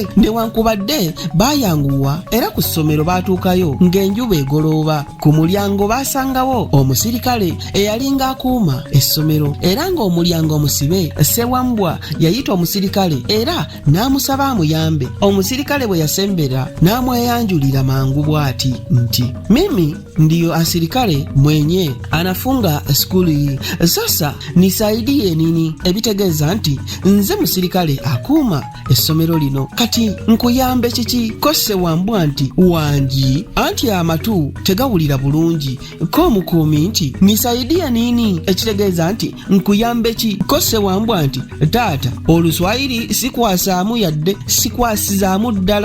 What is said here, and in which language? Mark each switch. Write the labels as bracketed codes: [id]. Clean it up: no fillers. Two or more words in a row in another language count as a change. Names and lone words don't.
[lg] Newankubadde baayanguwa era ku ssomero baatuukayo ng'enjuba egolooba. Ku mulyango baasangawo omusirikale eyalinga akuuma essomero, era ng'omulyango omusibe. Ssewambwa yayita omusirikale era n'amusaba amuyambe. Omusirikale bwe yasembera n'amweyanjulira mangu bw'ati nti, [sw] "Mimi ndiyo asirikale mwenye anafunga skuli hii, sasa nisaidie nini?" [lg] Ebitegeeza nti nze musirikale akuuma essomero lino, kati nkuyambe kiki? Ko Ssewambwa nti, "Wangi anti amatu tegawulira bulungi." Ko omukuumi nti, [sw] "Nisaidie nini?" [lg] Ekitegeeza nti nkuyambe ki? Ko Ssewambwa nti, "Taata, oluswayiri sikwasaamu yadde sikwasizaamu ddala."